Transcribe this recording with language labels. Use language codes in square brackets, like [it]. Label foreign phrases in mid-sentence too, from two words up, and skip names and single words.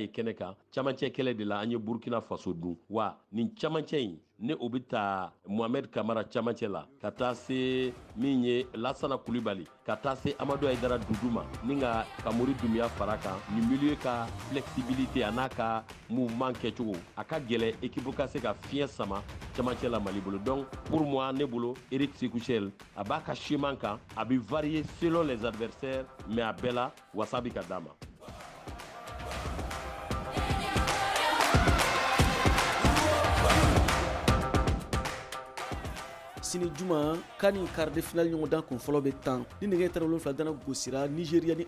[bm] ye kɛnɛ kan camancɛ kɛlɛ de la an ye Burkina Faso dun wa nin camancɛ in ne o bɛ taa Mohamed Kamara camancɛ la ka taa se min ye Lassana Coulibaly ka taa se Amadou Aïdara Doudou ma ni ka Kamori Doumbia fara kan ni milieu ka flexibilité a n'a ka mouvement kɛcogo a ka gɛlɛ équipe ka se ka fiɲɛ sama camancɛ la Mali bolo donc [fr] pour moi [bm] ne bolo Eric Sékouchel a b'a ka chemin kan a bɛ [fr] varier selon les adversaires mais [bm] a bɛɛ la wasa bɛ ka d'a ma. Sini juma kani [fr] quart de finale [bm] ɲɔgɔndan kun fɔlɔ bɛ tan ni nɛgɛ tan wolonfila dana gosira Nigeria ni